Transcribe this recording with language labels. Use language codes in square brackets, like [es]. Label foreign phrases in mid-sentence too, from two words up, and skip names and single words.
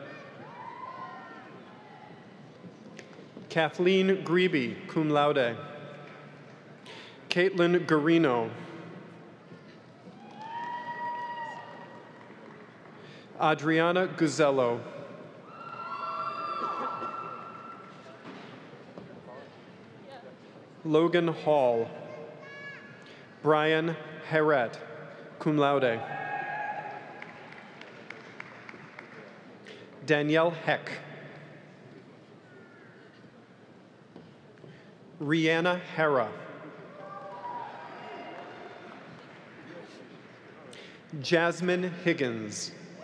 [en] Kathleen Grebe, [la] cum laude. [en] Caitlin Garino. Adriana Guzzello. Logan Hall. Brian Herret, [la] cum laude. [en] Danielle Heck. Rihanna Hera. Jasmine Higgins.